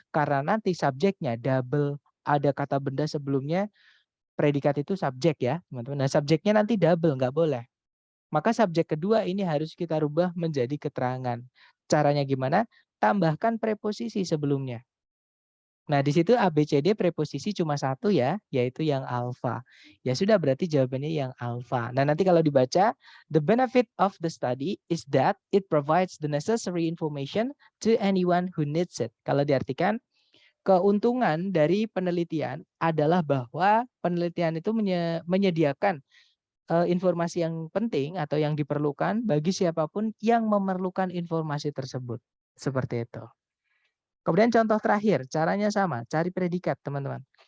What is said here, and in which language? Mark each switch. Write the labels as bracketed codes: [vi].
[id] Karena nanti subjeknya double, ada kata benda sebelumnya, predikat itu subjek ya, teman-teman. Nah, subjeknya nanti double, nggak boleh. Maka subjek kedua ini harus kita rubah menjadi keterangan. Caranya gimana? Tambahkan preposisi sebelumnya. Nah, di situ ABCD preposisi cuma satu ya, yaitu yang alfa. Ya sudah, berarti jawabannya yang alfa. Nah, nanti kalau dibaca, [en] the benefit of the study is that it provides the necessary information to anyone who needs it. [id] Kalau diartikan, keuntungan dari penelitian adalah bahwa penelitian itu menyediakan informasi yang penting atau yang diperlukan bagi siapapun yang memerlukan informasi tersebut. Seperti itu. Kemudian contoh terakhir, caranya sama, cari predikat, teman-teman.